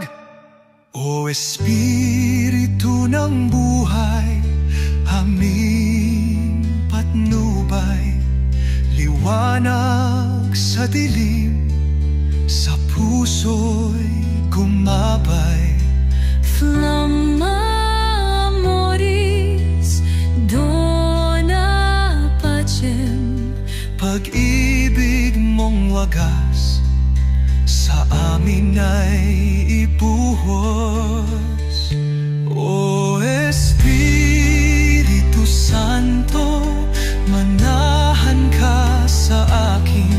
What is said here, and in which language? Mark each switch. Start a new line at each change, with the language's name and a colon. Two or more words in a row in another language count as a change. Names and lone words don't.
Filipino: O Espiritu ng buhay, aming patnubay, liwanag sa dilim, sa puso'y gumabay.
Latin: Flamma amoris, dona pacem.
Filipino: Pag-ibig mong wagas sa amin ay ibuhos. O Espiritu Santo, manahan ka sa akin.